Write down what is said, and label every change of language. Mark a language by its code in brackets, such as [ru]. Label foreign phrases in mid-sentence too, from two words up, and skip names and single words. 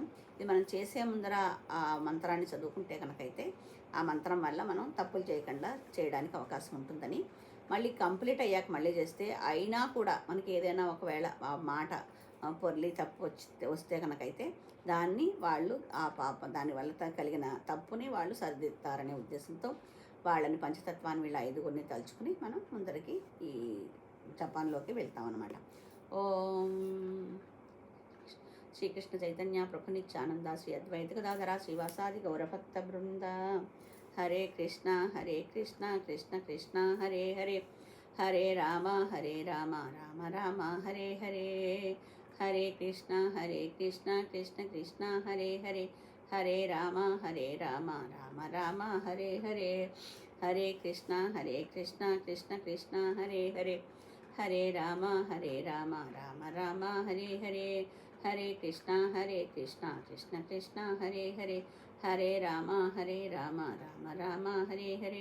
[te] ఇది మనం చేసే ముందర ఆ మంత్రాన్ని చదువుకుంటే కనుకైతే ఆ మంత్రం వల్ల మనం తప్పులు చేయడానికి అవకాశం ఉంటుందని, మళ్ళీ కంప్లీట్ అయ్యాక మళ్ళీ చేస్తే అయినా కూడా మనకి ఏదైనా ఒకవేళ ఆ మాట పొర్లి తప్పు వస్తే కనుకైతే దాన్ని వాళ్ళు దానివల్ల కలిగిన తప్పుని వాళ్ళు సరిదిద్దుతారనే ఉద్దేశంతో వాళ్ళని పంచతత్వాన్ని వీళ్ళ 5గురిని తలుచుకుని మనం ముందరికి ఈ జపాన్లోకి వెళ్తాం అన్నమాట. [sa] ఓం శ్రీకృష్ణ చైతన్య ప్రభు నిత్యానంద శ్రీ అద్వైత గదాధర శ్రీవాసాది గౌరభక్త బృంద. హరే కృష్ణ కృష్ణ కృష్ణ హరే హరే, హరే రామ రామ రామ హరే హరే, హరే కృష్ణ కృష్ణ కృష్ణ హరే హరే, హరే రామ రామ రామ హరే హరే, హరే కృష్ణ కృష్ణ కృష్ణ హరే హరే, హరే రామ రామ రామ హరే హరే, హరే కృష్ణ కృష్ణ కృష్ణ హరే హరే, హరే రామ రామ రామ హరే హరే,